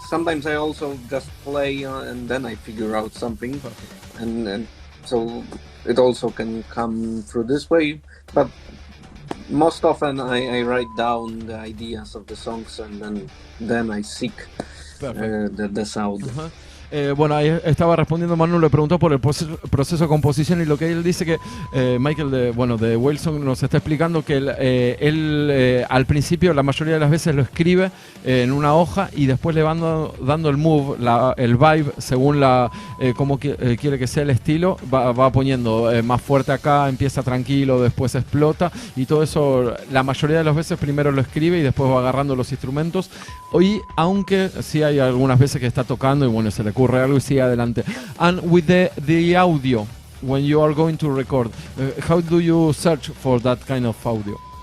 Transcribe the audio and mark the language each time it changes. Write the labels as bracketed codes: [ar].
[en] Sometimes I also just play and then I figure out something, and so it also can come through this way. But most often I write down the ideas of the songs, and then I seek the sound. Uh-huh. [es] Bueno, ahí estaba respondiendo Manu, le preguntó por el proceso de composición, y lo que él dice que Michael de WHALESONG nos está explicando que él al principio la mayoría de las veces lo escribe en una hoja y después le van dando el move, el vibe según cómo quiere que sea el estilo, va poniendo más fuerte acá, empieza tranquilo, después explota, y todo eso la mayoría de las veces primero lo escribe y después va agarrando los instrumentos. Y aunque sí hay algunas veces que está tocando y bueno, se le ocurre algo y sigue adelante. [en] And with the audio, when you are going to record, how do you search for that kind of audio?